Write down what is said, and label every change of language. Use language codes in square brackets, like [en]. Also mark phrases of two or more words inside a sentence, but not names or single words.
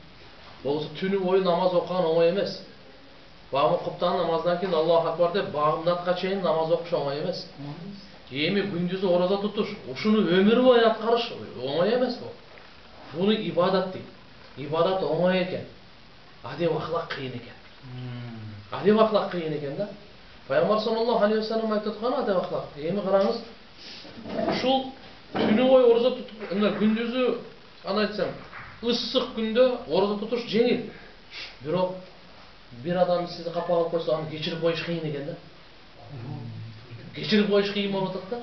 [ky] Болсо түнү бою намаз окуган оңой эмес. Багым куптан намаздан кийин [ar] الله أكبر [ky] деп багымдатка чейин намаз окуш оңой эмес. Эми күндүзү орозо тутуш, ушуну өмүр бою аткарыш оңой эмес бул. Буну ибадат дейт. Ибадат оңой экен. Адеп ахлак кыйын экен. Адеп ахлак кыйын экен да. Пайгамбар [ar] صلى الله عليه وسلم [ky] айтып аткан адеп ахлак. Эми караңыз, ушул түнү бою орозо тутуп, күндүзү аны айтсам, ысык күндө орозо тутуш жеңил. Бирок бир адам сизди капа кылып койсо, аны кечирип коюш кыйын экен да. Кечирип коюш кыйын болуп атат да.